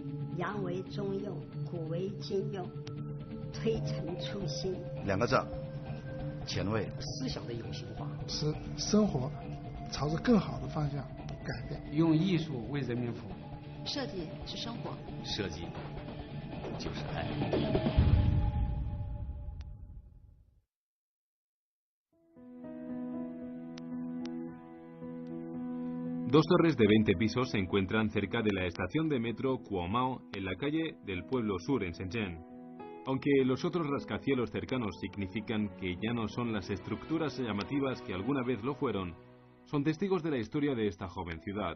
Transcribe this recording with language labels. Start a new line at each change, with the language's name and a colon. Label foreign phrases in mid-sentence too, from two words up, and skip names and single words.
Chinese: 洋为中用，古为今用，推陈出新。 2个字，前卫。思想的有形化，使生活朝着更好的方向改变。用艺术为人民服务。设计是生活，设计就是爱。
Spanish: Dos torres de 20 pisos se encuentran cerca de la estación de metro Cuomao en la calle del Pueblo Sur en Shenzhen. Aunque los otros rascacielos cercanos significan que ya no son las estructuras llamativas que alguna vez lo fueron, son testigos de la historia de esta joven ciudad.